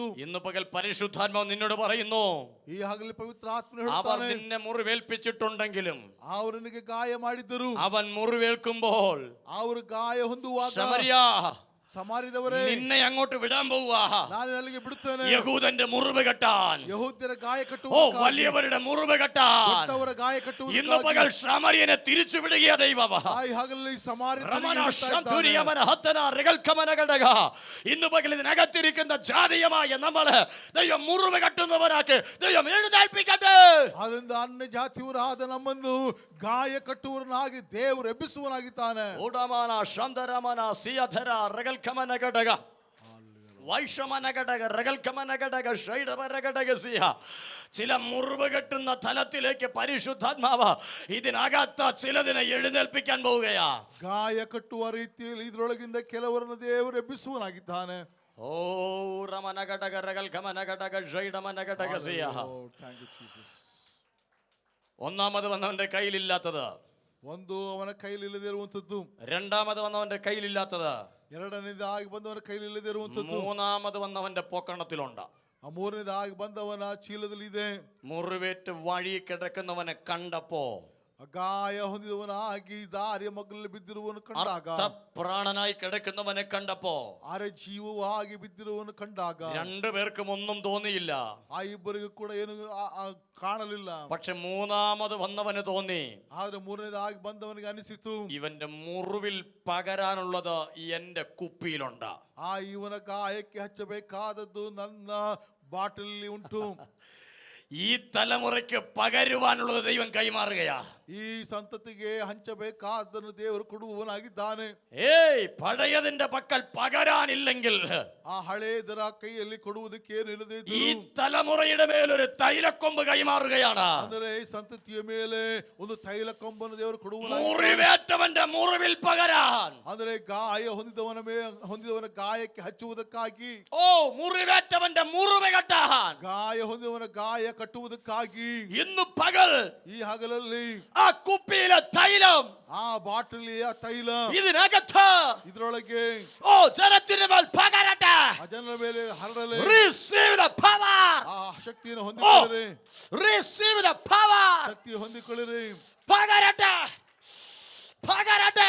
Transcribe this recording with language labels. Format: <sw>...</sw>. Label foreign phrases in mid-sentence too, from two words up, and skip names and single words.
<ml>ഇന്ന് പകൽ പരിശുദ്ധാത്മാവ് നിന്നോട് പറയുന്നു,</ml> <kn>ಈ ಹಗಲಿ ಪವಿತ್ರ ಆತ್ಮನು</kn> <ml>അവൻ</ml> <kn>ಹೇಳ್ತಾನೆ,</kn> <ml>നിന്നെ മുറിവേൽപ്പിച്ചിട്ടുണ്ടെങ്കിലും</ml> <kn>ಅವನಿಗೆ ಗಾಯ ಮಾಡಿದ್ದರು,</kn> <ml>അവൻ മുറിവേൽക്കുമ്പോൾ</ml> <kn>ಅವರು ಗಾಯ ಹೊಂದುವಾಗ</kn> <ml>ശമരിയ</ml> <kn>ಸಮಾರ್ಯದವರೇ,</kn> <ml>നിന്നെ അങ്ങോട്ട് വിടാൻ പോവുക.</ml> <kn>ನಾನು ಅಲ್ಲಿಗೆ ಬಿಡುತ್ತೇನೆ.</kn> <ml>യഹൂദന്റെ മുറിവ് കെട്ടാൻ,</ml> <kn>ಯಹೂದ್ಯರ ಗಾಯ ഓ ಕಟ್ಟುವುದಕ್ಕಾಗಿ,</kn> <ml>വലിയവരുടെ മുറിവ് കെട്ടാൻ</ml> <kn>ದೊಡ್ಡವರ ಗಾಯ</kn> <ml>ഇന്ന്</ml> <kn>ಕಟ್ಟುವುದಕ್ಕಾಗಿ</kn> <ml>പകൽ ശമരിയനെ തിരിച്ചു വിടുകയാ ദൈവം.</ml> <kn>ಈ ಹಗಲಲ್ಲಿ ಸಮಾರ್ಯ റമന ശംതുരിയമന ഹത്തന രഗൽക്കമന ഘടക.</kn> <ml>ഇന്ന് പകൽ ഇതിനകത്തിരിക്കുന്ന ജാതീയമായ നമ്മള് ദൈവം മുറിവ് കെട്ടുന്നവരാക്ക് ദൈവം എഴുന്നേൽപ്പിക്കട്ടെ.</ml> <kn>ಅದರಿಂದ ಅನ್ಯ ಜಾತಿಯವರಾದ ನಮ್ಮನ್ನು ಗಾಯ ಕಟ್ಟುವವರನ್ನಾಗಿ ದೇವರು ಎಬ್ಬಿಸುವನಾಗಿದ್ದಾನೆ. ഉടമാന ശന്തരമന സിയധര രഗൽക്കമന ഘടക, വൈഷമന ഘടക, രഗൽക്കമന ഘടക, ഷൈഡവര ഘടക സിയ.</kn> <ml>ചില മുറിവ് കെട്ടുന്ന തലത്തിലേക്ക് പരിശുദ്ധാത്മാവ് ഇതിനകത്ത് ചിലതിനെ എഴുന്നേൽപ്പിക്കാൻ പോവുകയാ.</ml> <kn>ಗಾಯ ಕಟ್ಟುವ ರೀತಿಯಲ್ಲಿ ಇದರೊಳಗಿಂದ ಕೆಲವರನ್ನು ದೇವರು ಎಬ್ಬಿಸುವನಾಗಿದ್ದಾನೆ. ഓ റമന ഘടക, രഗൽക്കമന ഘടക, ഷൈഡമന ഘടക സിയ.</kn> <en>Thank you, Jesus.</en> <ml>ഒന്നാമത് വന്നവന്റെ കയ്യിലില്ലാത്തത്,</ml> <kn>ಒಂದು ಅವನ ಕೈಲಿಲ್ಲದೆ ಇರುವಂತದ್ದು,</kn> <ml>രണ്ടാമത് വന്നവന്റെ കയ്യിലില്ലാത്തത്,</ml> <kn>ಎರಡನೇದಾಗಿ ಬಂದವನ ಕೈಲಿಲ್ಲದೆ ಇರುವಂತದ್ದು,</kn> <ml>മൂന്നാമത് വന്നവന്റെ പൊക്കണത്തിലുണ്ട്.</ml> <kn>ಆ ಮೂರನೇದಾಗಿ ಬಂದವನ ಚೀಲದಲ್ಲಿ ಇದೆ.</kn> <ml>മുറിവേറ്റ് വഴി കിടക്കുന്നവനെ കണ്ടപ്പോ,</ml> <kn>ಗಾಯ ಹೊಂದಿದವನಾಗಿ ದಾರಿಯ ಮಗ್ಗಲಲ್ಲಿ ಬಿದ್ದಿರುವನು ಕಂಡಾಗ,</kn> <ml>പ്രാണനായി കിടക്കുന്നവനെ കണ്ടപ്പോ,</ml> <kn>ಅರೆ ಜೀವವಾಗಿ ಬಿದ್ದಿರುವನು ಕಂಡಾಗ,</kn> <ml>രണ്ടുപേർക്കും ഒന്നും തോന്നിയില്ല.</ml> <kn>ಆ ಇಬ್ಬರಿಗೂ ಕೂಡ ಏನು ಕಾಣಲಿಲ್ಲ.</kn> <ml>പക്ഷെ മൂന്നാമത് വന്നവന് തോന്നി,</ml> <kn>ಆದ್ರೆ ಮೂರನೇದಾಗಿ ಬಂದವನಿಗೆ ಅನಿಸಿತು,</kn> <ml>ഇവന്റെ മുറിവിൽ പകരാനുള്ളത് എന്റെ കുപ്പിയിലുണ്ട്.</ml> <kn>ಆ ಇವನ ಗಾಯಕ್ಕೆ ಹಚ್ಚಬೇಕಾದದ್ದು ನನ್ನ ಬಾಟಲಿ ಉಂಟು.</kn> <ml>ഈ തലമുറയ്ക്ക് പകരുവാനുള്ളത് ദൈവം കൈമാറുകയാ.</ml> <kn>ಈ ಸಂತತಿಗೆ ಹಂಚಬೇಕಾದನ್ನು ದೇವರು ಕೊಡುವವನಾಗಿದ್ದಾನೆ.</kn> <ml>ഏയ് പഴയതിന്റെ പക്കൽ പകരാനില്ലെങ്കിൽ</ml> <kn>ಆ ಹಳೇದರ ಕೈಯಲ್ಲಿ ಕೊಡುವುದಕ್ಕೆ ಏನು ಇಲ್ಲದೆ</kn> <ml>ഈ</ml> <kn>ಇದ್ದರೂ,</kn> <ml>തലമുറയുടെ മേലൊരു തൈലക്കൊമ്പ് കൈമാറുകയാണ്.</ml> <kn>ಅಂದರೆ ಈ ಸಂತತಿಯ ಮೇಲೆ ಒಂದು ತೈಲ ಕೊಂಬನ್ನು ದೇವರು ಕೊಡುವನಾಗಿದ್ದಾನೆ.</kn> <ml>മുറിവേറ്റവന്റെ മുറിവിൽ പകരാൻ,</ml> <kn>ಅಂದರೆ ಗಾಯ ಹೊಂದಿದವನ ಗಾಯಕ್ಕೆ ಹಚ್ಚುವುದಕ್ಕಾಗಿ,</kn> <ml>ഓ മുറിവേറ്റവന്റെ മുറിവ് കെട്ടാൻ,</ml> <kn>ಗಾಯ ಹೊಂದಿದವನ ಗಾಯ ಕಟ್ಟುವುದಕ್ಕಾಗಿ</kn> <ml>ഇന്ന് പകൽ</ml> <kn>ಈ ಹಗಲಲ್ಲಿ</kn> <ml>ആ കുപ്പിയിലെ തൈലം,</ml> <kn>ಆ ಬಾಟಲಿಯ ತೈಲ</kn> <ml>ഇതിനകത്ത്</ml> <kn>ಇದರೊಳಗೆ</kn> <ml>ഓ ജനത്തിന് മേൽ പകരട്ടെ.</ml> <kn>ಆ ಜನರ ಮೇಲೆ ಹರಡಲೆ.</kn> <en>Receive the power.</en> <kn>ಆ ಶಕ್ತಿಯನ್ನು ഓ ಹೊಂದಿಕೊಳ್ಳಿರಿ,</kn> <en>receive the power.</en> <kn>ಶಕ್ತಿ ಹೊಂದಿಕೊಳ್ಳಿರಿ,</kn> <ml>പകരട്ടെ, പകരട്ടെ.</ml>